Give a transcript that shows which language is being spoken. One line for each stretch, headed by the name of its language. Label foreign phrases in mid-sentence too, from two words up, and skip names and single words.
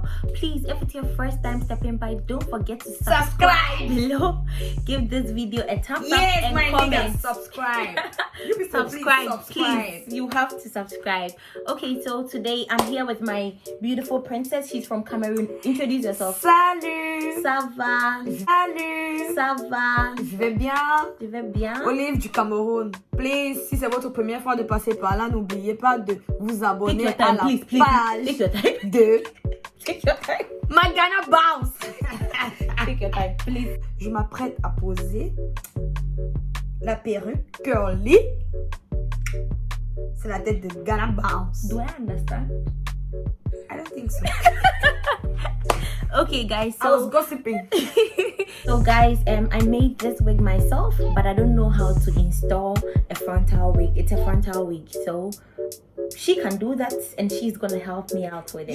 English: Please, if it's your first time stepping by, don't forget to subscribe below. Give this video a thumbs up and my comment. Nigga, subscribe. subscribe, please. You have to subscribe. Okay, so today I'm here with my beautiful princess. She's from Cameroon. Introduce yourself.
French: Salut. Ça va? Salut. Ça va? Je vais bien. Je vais bien. Olive du Cameroun. Please, si c'est votre première fois de passer par là, n'oubliez pas de vous abonner à la page de
English: Take your time. My Ghana Bounce. Take your time, please.
French: Je m'apprête à poser la perruque curly. C'est la tête de Ghana Bounce.
English: Do I understand? I don't think so. Okay, guys. So I was gossiping. So guys, I made this wig myself, but I don't know how to install a frontal wig. It's a frontal wig, so she can do that, and she's gonna help me out with it.